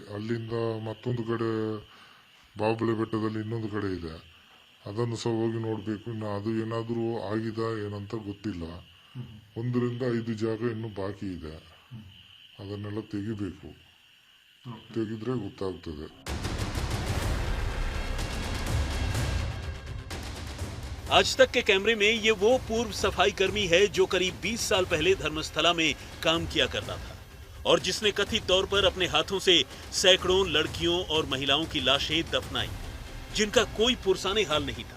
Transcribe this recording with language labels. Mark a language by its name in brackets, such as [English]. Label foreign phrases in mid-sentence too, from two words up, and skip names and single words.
[Kannada] ಅಲ್ಲಿಂದ ಮತ್ತೊಂದು ಕಡೆ ಬಾಹುಬಲಿ ಬೆಟ್ಟದಲ್ಲಿ ಇನ್ನೊಂದು ಕಡೆ ಇದೆ, ಅದನ್ನು ಸಹ ಹೋಗಿ ನೋಡಬೇಕು. ಇನ್ನು ಅದು ಏನಾದರೂ ಆಗಿದೆ ಏನಂತ ಗೊತ್ತಿಲ್ಲ. 1ರಿಂದ 5 ಜಾಗ ಇನ್ನೂ ಬಾಕಿ ಇದೆ, ಅದನ್ನೆಲ್ಲ ತೆಗಿಬೇಕು. ತೆಗೆದ್ರೆ ಗೊತ್ತಾಗ್ತದೆ. [Hindi] आज तक के कैमरे में ये वो पूर्व सफाई कर्मी है जो करीब 20 साल पहले धर्मस्थला में काम किया करता था और जिसने कथित तौर पर अपने हाथों से सैकड़ों लड़कियों और महिलाओं की लाशें दफनाई, जिनका कोई पुरसाने हाल नहीं था।